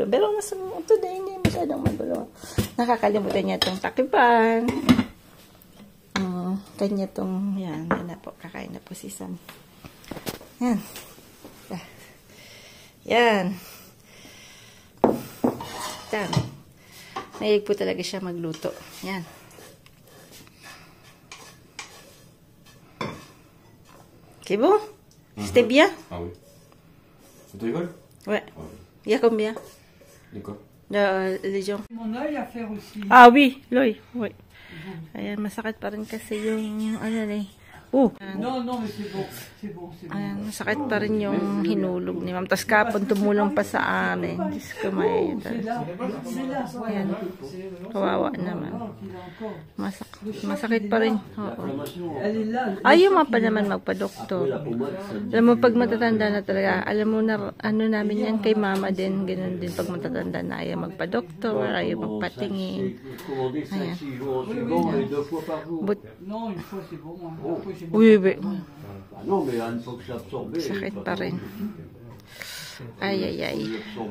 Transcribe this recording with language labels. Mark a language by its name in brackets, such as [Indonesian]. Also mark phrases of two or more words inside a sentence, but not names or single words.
[Filipino] Pero, today, hindi masyadong magulo. Nakakalimutan niya itong takipan. Kanya itong, yan na po, kakain na po si Sam. Yan. Yan. Yan. Mahilig po talaga siya magluto. Yan. [French] C'est bon? C'était bien? Ah oui. Tu rigoles? Ouais. Il y a combien? De quoi? Les gens. Mon œil à faire aussi. Ah oui, l'œil. Oui. [Filipino] Ayan, masakit pa rin kasi yung [French] Non, mais c'est bon. C'est bon. [Filipino] Ayan, masakit pa rin yung hinulog ni Ma'am. Tapos kapon, tumulong pa sa amin. Diyos ko, may... Ayan. Kawawa naman. Masakit pa rin. Oo. Ayaw mo pa naman magpa-doktor. Alam mo, pag matatanda na talaga, alam mo na, namin yan kay Mama din, ganun din pag matatanda na, ayaw magpa-doktor, ayaw magpatingin. Ayan. [French] Non, une fois c'est bon. Uy, be. Non, mais il faut que ça absorbe. [Filipino] Sakit pa rin. Ay.